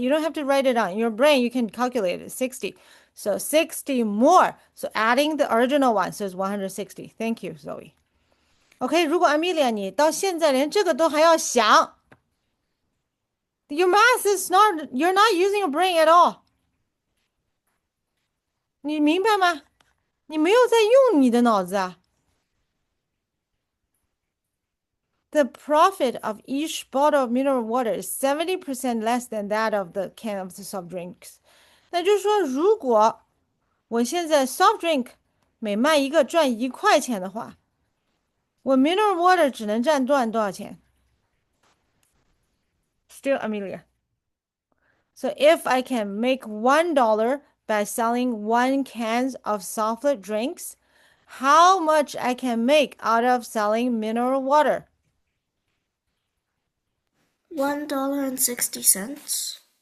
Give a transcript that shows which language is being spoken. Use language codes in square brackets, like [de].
[en] You don't have to write it on. In your brain, you can calculate it, 60. So 60 more. So adding the original one, so it's 160. Thank you, Zoe. OK， [zh] 如果 Amelia 你到现在连这个都还要想， [en] your math is not, you're not using your brain at all。 [zh] 你明白吗？你没有在用你的脑子啊。 [en] The profit of each bottle of mineral water is 70% less than that of the can of the soft drinks。 [zh] 那就是说，如果我现在 soft drink 每卖一个赚1块钱的话，我 mineral water 只能赚多少钱？ [en] Still Amelia. So if I can make $1 by selling 1 can of soft drinks, how much I can make out of selling mineral water? $1.60.